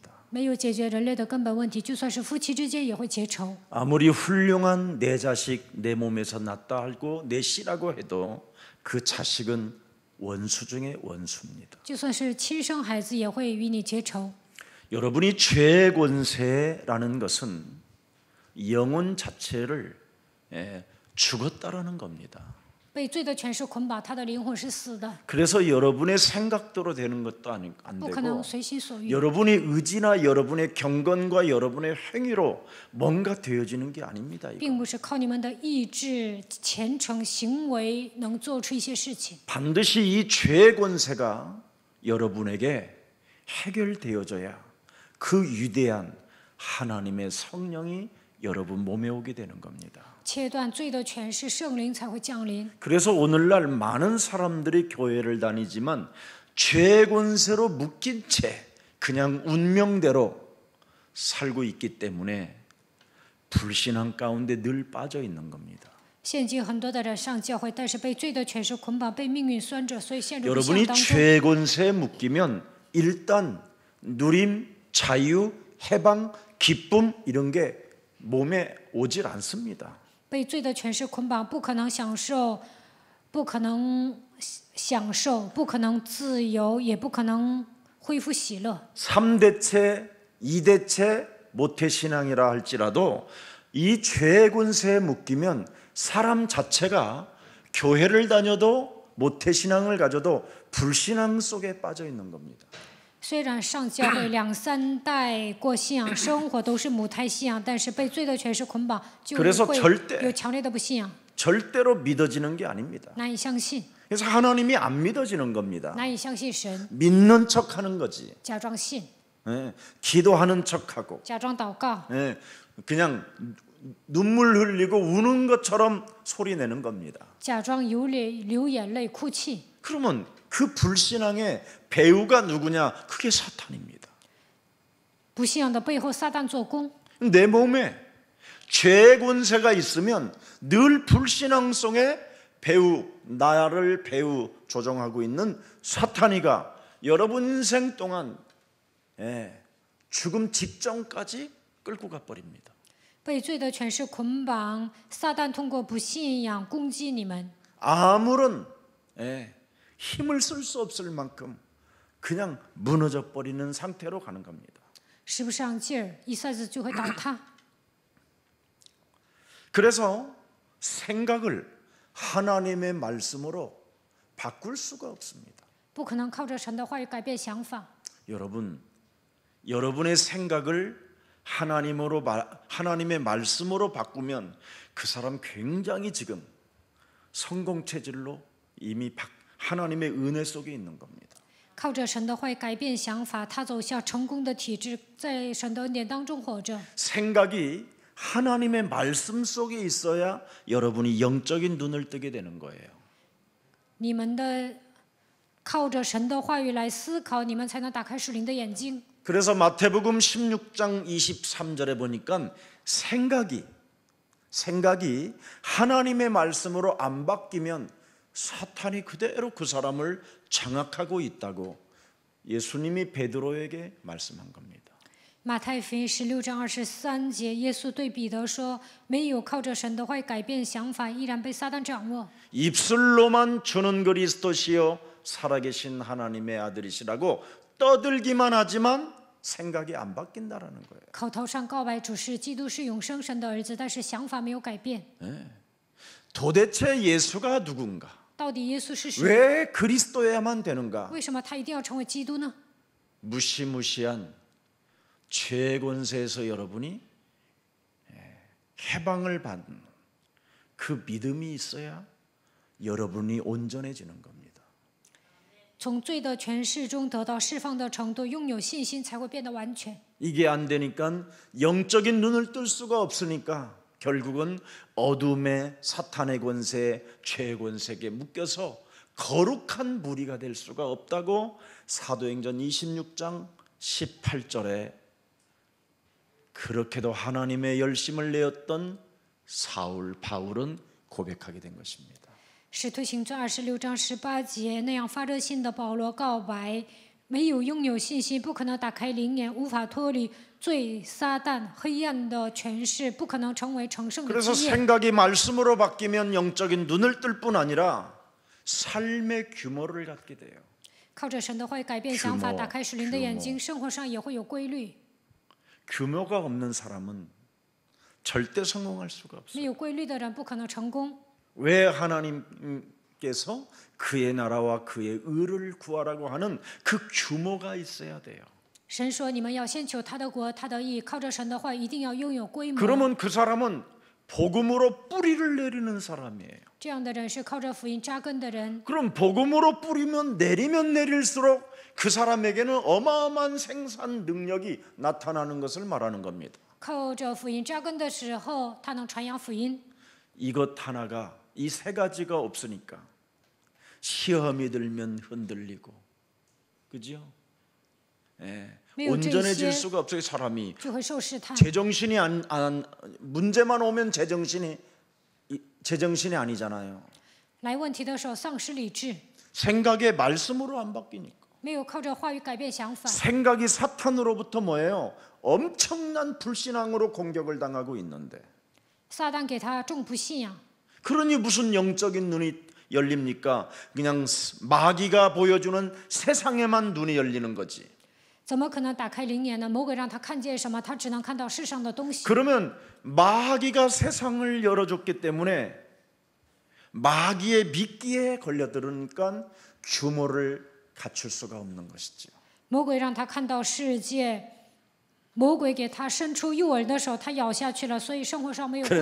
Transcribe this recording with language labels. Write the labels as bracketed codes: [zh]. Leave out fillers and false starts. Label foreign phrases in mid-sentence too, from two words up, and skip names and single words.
[zh] 没有解决人类的根本问题，就算是夫妻之间也会结仇。 [ko] 아무리 훌륭한 내 자식 내 몸에서 났다 하고 내 씨라고 해도 그 자식은 원수 중에 원수입니다. [zh] 就算是亲生孩子也会与你结仇。 [ko] 여러분이 죄의 권세라는 것은 영혼 자체를 죽었다라는 겁니다. [zh] 被罪的权势捆绑，他的灵魂是死的， [ko] 그래서 여러분의 생각대로 되는 것도 안 [zh] 不可能 [ko] 되고 [zh] 随心所欲。 [ko] 여러분의 의지나 여러분의 경건과 여러분의 행위로 뭔가 되어지는 게 아닙니다. 이거. [zh] 并不是靠你们的意志、虔诚、行为能做出一些事情。 [ko] 반드시 이 죄의 권세가 여러분에게 해결되어져야 그 위대한 하나님의 성령이 여러분 몸에 오게 되는 겁니다. [zh] 切断罪的权势，圣灵才会降临。 [ko] 그래서 오늘날 많은 사람들이 교회를 다니지만 죄의 권세로 묶인 채 그냥 운명대로 살고 있기 때문에 불신앙 가운데 늘 빠져 있는 겁니다. [zh] 现今很多的人上教会，但是被罪的权势捆绑，被命运拴着，所以陷入不信 [ko] 여러분이 [zh] 当中。 [ko] 죄의 권세에 묶이면 일단 누림, 자유, 해방, 기쁨 이런 게 몸에 오질 않습니다. [zh] 被罪的权势捆绑，不可能享受，不可能自由，也不可能恢复喜乐。 [ko] 3대체, 2대체 모태신앙이라 할지라도 이 죄의 권세에 묶이면 사람 자체가 교회를 다녀도 모태신앙을 가져도 불신앙 속에 빠져 있는 겁니다. [zh] 虽然上教会2、3代过信仰生活都是母胎信仰，但是被罪的权势捆绑，就 [ko] 그래서 [zh] 会 [ko] 절대 [zh] 有强烈的不信仰， [ko] 절대로 믿어지는 게 아닙니다. [zh] 难以相信， [ko] 그래서 하나님이 안 믿어지는 겁니다. [zh] 难以相信神， [ko] 믿는 척하는 거지. [zh] 假装信， [ko] 기도하는 척하고 [zh] 假装祷告， [ko] 그냥 눈물 흘리고 우는 것처럼 소리 내는 겁니다. [zh] 假装流眼泪哭泣。 [ko] 그러면 그 불신앙의 배우가 누구냐? 그게 사탄입니다. [zh] 不信仰的背后，撒旦做工。 [ko] 내 몸에 죄의 권세가 있으면 늘 불신앙 속에 나를 배우 조종하고 있는 사탄이가 여러분 인생 동안 죽음 직전까지 끌고 가버립니다. [zh] 被罪的权势捆绑，撒旦通过不信仰攻击你们， [ko] 아무런 힘을 쓸 수 없을 만큼 그냥 무너져 버리는 상태로 가는 겁니다. [zh] 使不上劲儿，一下子就会倒塌。 [ko] 그래서 생각을 하나님의 말씀으로 바꿀 수가 없습니다. [zh] 不可能靠着神的话语改变想法。 [ko] 여러분의 생각을 하나님의 말씀으로 바꾸면 그 사람 굉장히 지금 성공 체질로 이미 하나님의 은혜 속에 있는 겁니다. [zh] 靠着神的话语改变想法，他走向成功的体制，在神的恩典当中活着。 [ko] 생각이 하나님의 말씀 속에 있어야 여러분이 영적인 눈을 뜨게 되는 거예요. [zh] 你们的靠着神的话语来思考，你们才能打开属灵的眼睛。 [ko] 그래서 마태복음 16장 23절에 보니까 생각이 하나님의 말씀으로 안 바뀌면 사탄이 그대로 그 사람을 장악하고 있다고 예수님이 베드로에게 말씀한 겁니다. [zh] 马太福音16章23节，耶稣对彼得说：“没有靠着神的话语改变想法，依然被撒旦掌握。 [ko] 입술로만 주는 그리스도시요 살아계신 하나님의 아들이시라고 떠들기만 하지만 생각이 안 바뀐다라는 거예요. [zh] 口头上告白主是基督是永生神的儿子，但是想法没有改变。 [ko] 도대체 예수가 누군가? [zh] 到底耶稣是谁？ [ko] 왜 그리스도여야만 되는가? [zh] 为什么他一定要成为基督呢？ [ko] 무시무시한 죄의 권세에서 여러분이 해방을 받는 그 믿음이 있어야 여러분이 온전해지는 겁니다. [zh] 从罪的权势中得到释放的程度，拥有信心才会变得完全。 [ko] 이게 안 되니까 영적인 눈을 뜰 수가 없으니까 결국은 어둠의 사탄의 권세, 죄의 권세에 묶여서 거룩한 무리가 될 수가 없다고 사도행전 26장 18절에 그렇게도 하나님의 열심을 내었던 바울은 고백하게 된 것입니다. [zh] 使徒行传26章18节，那样发热心的保罗告白， 没有拥有信心，不可能打开灵眼，无法脱离罪、撒旦、黑暗的权势，不可能成为成圣的 [ko] 그래서 [zh] 基业。 [ko] 생각이 말씀으로 바뀌면 영적인 눈을 뜰 뿐 아니라 삶의 규모를 갖게 돼요. [zh] 靠着神的话语改变想法， [ko] 규모 [zh] 打开属灵的眼睛，生活上也会有规律。 [ko] 규모가 없는 사람은 절대 성공할 수가 [zh] 没 [ko] 없어요. [zh] 有规律的人不可能成功。 [ko] 왜 하나님께서 그의 나라와 그의 의를 구하라고 하는 그 규모가 있어야 돼요. [zh] 神说：“你们要先求他的国，他的义。靠着神的话，一定要拥有规模。 [ko] 그러면 그 사람은 복음으로 뿌리를 내리는 사람이에요. [zh] 这样的人是靠着福音扎根的人。 [ko] 그럼 복음으로 뿌리면 내리면 내릴수록 그 사람에게는 어마어마한 생산 능력이 나타나는 것을 말하는 겁니다. [zh] 靠着福音扎根的时候，他能传扬福音。 [ko] 이것 하나가 이 세 가지가 없으니까 시험이 들면 흔들리고, 그죠? 예. 온전해질 수가 없어요. 사람이 [zh] 就会受试探。 [ko] 제정신이 문제만 오면 제정신이 아니잖아요. [zh] 来问题的时候丧失理智， [ko] 생각의 말씀으로 안 바뀌니까. [zh] 没有靠着话语改变想法。 [ko] 생각이 사탄으로부터 뭐예요? 엄청난 불신앙으로 공격을 당하고 있는데, [zh] 撒旦给他重不信仰， [ko] 그러니 무슨 영적인 눈이 열립니까? 그냥 마귀가 보여주는 세상에만 눈이 열리는 거지. [zh] 怎么可能打开灵眼呢？魔鬼让他看见什么？他只能看到世上的东西。 [ko] 그러면 마귀가 세상을 열어줬기 때문에 마귀의 미끼에 걸려들으니까 규모를 갖출 수가 없는 것이죠. [zh] 魔鬼让他看到世界，魔鬼给他伸出诱饵的时候，他咬下去了，所以生活上没有规